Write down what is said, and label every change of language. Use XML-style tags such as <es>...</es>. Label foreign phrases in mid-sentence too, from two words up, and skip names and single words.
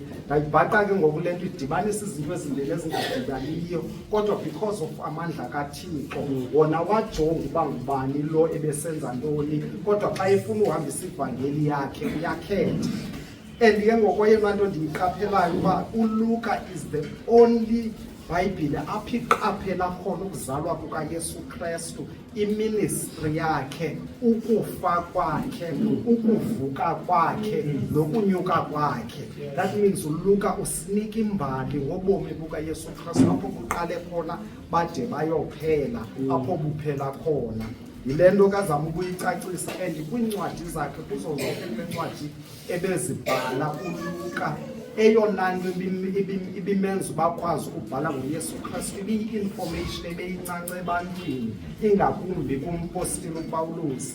<xh>Ndayibhaqa ke ngoku le nto idibanisa izinto ezimbini ezingadibaniyo, kodwa</xh> <en>because of</en> <xh>amandla kaThixo wona wajonga uba ngubani lo ebesenza ntoni, kodwa xa efuna uhambisa ivangeli yakhe uyakhetha. And ke ngokweyona nto ndiyiqaphelayo uba uLuka</xh> <en>is the only Bible</en> <xh>apho iqaphela khona ukuzalwa kukaYesu Kristu, iministry yakhe, ukufa kwakhe, ukuvuka kwakhe nokunyuka kwakhe.</xh> <en>That means</en> <xh>uLuka usinika imbali ngobomi bukaYesu Kristu apho kuqale khona bade bayophela, apho buphela khona. Yile nto kazama ukuyicacisa, and kwiincwadi zakhe kuzo zonke kule ncwadi ebezibhala uLuka, eyona nto ibimenza bakwazi ukubhala ngoYesu Kristu ibiyi-information ebeyincanca ebantwini, ingakumbi kumpostile uPawulos.</xh>